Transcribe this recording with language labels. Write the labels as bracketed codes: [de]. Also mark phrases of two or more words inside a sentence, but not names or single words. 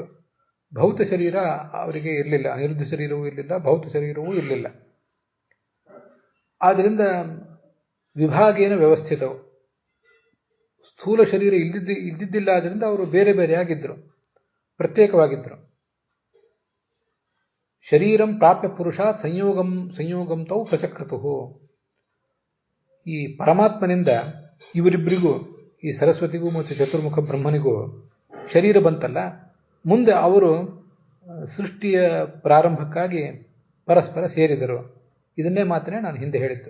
[kn] ಭೌತ ಶರೀರ ಅವರಿಗೆ ಇರಲಿಲ್ಲ. ಅನಿರುದ್ಧ ಶರೀರವೂ ಇರಲಿಲ್ಲ, ಭೌತ ಶರೀರವೂ ಇರಲಿಲ್ಲ. ಆದ್ದರಿಂದ ವಿಭಾಗೇನ ವ್ಯವಸ್ಥಿತವು. ಸ್ಥೂಲ ಶರೀರ ಇದ್ದಿದ್ದಿಲ್ಲ. ಆದ್ದರಿಂದ ಅವರು ಬೇರೆ ಬೇರೆಯಾಗಿದ್ದರು, ಪ್ರತ್ಯೇಕವಾಗಿದ್ದರು. [sa] ಶರೀರಂ ಪ್ರಾಪ್ಯ ಪುರುಷಾತ್ ಸಂಯೋಗಂ ತೌ ಪ್ರಚಕ್ರತು. [kn] ಈ ಪರಮಾತ್ಮನಿಂದ ಇವರಿಬ್ಬರಿಗೂ, ಈ ಸರಸ್ವತಿಗೂ ಮತ್ತು ಚತುರ್ಮುಖ ಬ್ರಹ್ಮನಿಗೂ ಶರೀರ ಬಂತಲ್ಲ, ಮುಂದೆ ಅವರು ಸೃಷ್ಟಿಯ ಪ್ರಾರಂಭಕ್ಕಾಗಿ ಪರಸ್ಪರ ಸೇರಿದರು. ಇದನ್ನೇ ಮಾತನೇ ನಾನು ಹಿಂದೆ ಹೇಳಿದ್ದು.